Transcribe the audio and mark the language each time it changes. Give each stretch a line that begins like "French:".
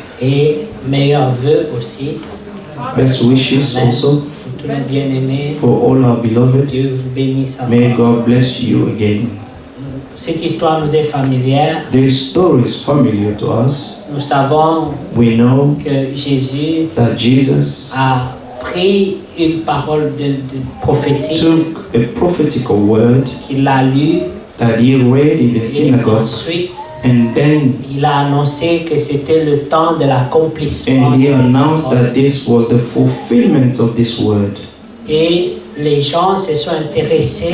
French: Et meilleurs vœux aussi.
English: Best wishes Amen. also
French: Pour tous les bien-aimés.
English: for all our beloved.
French: Dieu vous bénisse
English: May
French: encore.
English: God bless you again.
French: Cette histoire nous est familière.
English: This story is familiar to us.
French: Nous savons
English: We know
French: que Jésus
English: that Jesus
French: a pris une parole de prophétique
English: took a prophetical word
French: qu'il a lue
English: that he read in the
French: et
English: synagogue,
French: ensuite
English: and then
French: il a annoncé que c'était le temps de l'accomplissement
English: and
French: de
English: he
French: cette
English: announced
French: parole.
English: that this was the fulfillment of this word.
French: Et les gens se sont intéressés